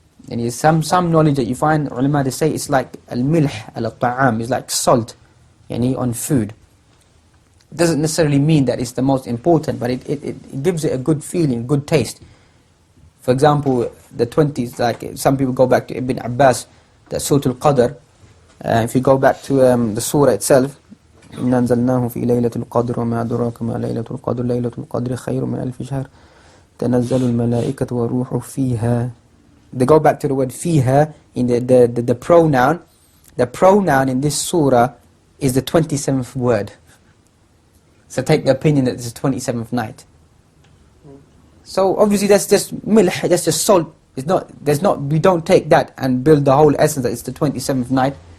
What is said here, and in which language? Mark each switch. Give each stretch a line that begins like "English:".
English: And it's some knowledge that you find, ulama, they say it's like al-milh al-ta'am, it's like salt on food. It doesn't necessarily mean that it's the most important, but it gives it a good feeling, good taste. For example, the 20s, like some people go back to Ibn Abbas, the Surah Al-Qadr. If you go back to the surah itself,
Arabic: إِنَّا أَنزَلْنَاهُ فِي لَيْلَةِ الْقَدْرِ وَمَا أَدْرَاكَ مَا لَيْلَةُ الْقَدْرِ لَيْلَةُ الْقَدْرِ خَيْرٌ مِنْ أَلْفِ شَهْرٍ تَنَزَّلُ الْمَلَائِكَةُ وَالرُّوحُ فِيهَا.
English: They go back to the word fiha in the pronoun. The pronoun in this surah is the 27th word. So take the opinion that it's the 27th night. So obviously that's just milh, that's just salt It's not, we don't take that and build the whole essence that it's the 27th night.